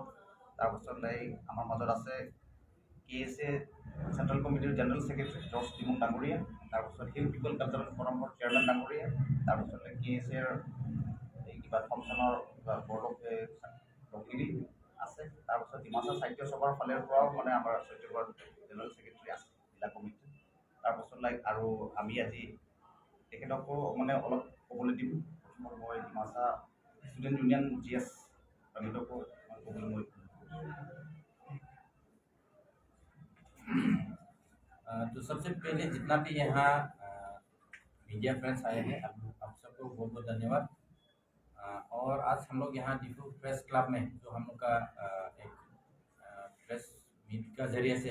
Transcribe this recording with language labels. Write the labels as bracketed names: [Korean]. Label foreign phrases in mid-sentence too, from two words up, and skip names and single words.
[Assamese] তাৰপাছত আমাৰ মাজত আছে KSA চেণ্ট্ৰেল কমিটিৰ [English] general secretary [Assamese] জৰ্জ টিমুং ডাঙৰীয়া, তাৰপাছত হিল পিপল কালচাৰেল ফৰামৰ চেয়াৰমেন ডাঙৰীয়া, তাৰপাছত KSAৰ এই কিবা থমছনৰ কিবা বৰ্ডক লগিৰি আছে, তাৰপাছত ডিমাচা সাহিত্য সভাৰ ফালৰ পৰাও মানে আমাৰ সত্যগড় [English] general secretary [Assamese] আছে জিলা কমিটি। তাৰপাছত আৰু আমি আজি তেখেতকো মানে অলপ ক'বলৈ দিম। প্ৰথমত মই ডিমাচা ষ্টুডেণ্ট ইউনিয়ন GS কমিটকো ক'বলৈ মই [Hindi] तो सबसे पहले जितना भी यहाँ [English] media friends [Hindi] आए हैं आप सबको बहुत बहुत धन्यवाद। और आज हम लोग यहाँ डिफू प्रेस क्लब में जो हम लोग का एक [English] press meet [Hindi] का जरिए से